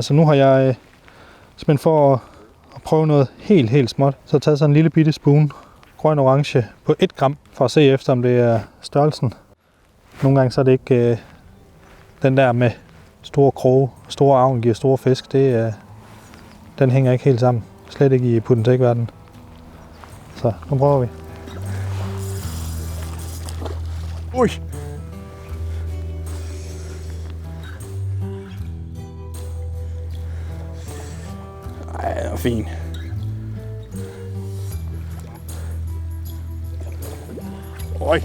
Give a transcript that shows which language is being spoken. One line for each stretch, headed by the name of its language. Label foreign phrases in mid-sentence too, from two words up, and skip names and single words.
Danish: Så nu har jeg simpelthen for at prøve noget helt småt, så taget sådan en lille bitte spoon grøn-orange på 1 gram, for at se efter, om det er størrelsen. Nogle gange så er det ikke den der med store kroge, store avn giver store fisk, den hænger ikke helt sammen. Slet ikke i put-and-take-verdenen. Så nu prøver vi. Ui! Ej, det var fint. Oj!